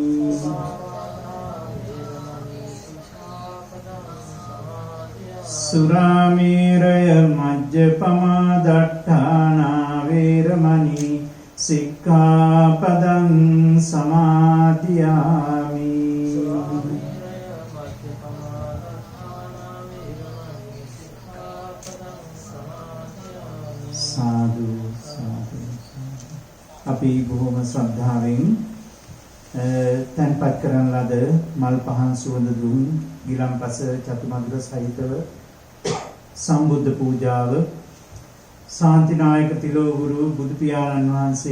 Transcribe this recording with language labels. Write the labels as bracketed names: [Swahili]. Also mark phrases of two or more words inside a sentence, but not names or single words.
[Pali] සුරාමේරය මජ්ජපමා දට්ඨානා වේරමණී සික්ඛාපදං සමාදියාමි [Sinhala] සාදු සාදු අපි බොහොම ශ්‍රද්ධාවෙන් තන්පත් කරන ලද මල් පහන් සුවඳ දුම් ගිලම්පස චතුමදුර සහිතව සම්බුද්ධ පූජාව ශාන්තිනායක තිලෝගුරු බුදු පියාණන් වහන්සේ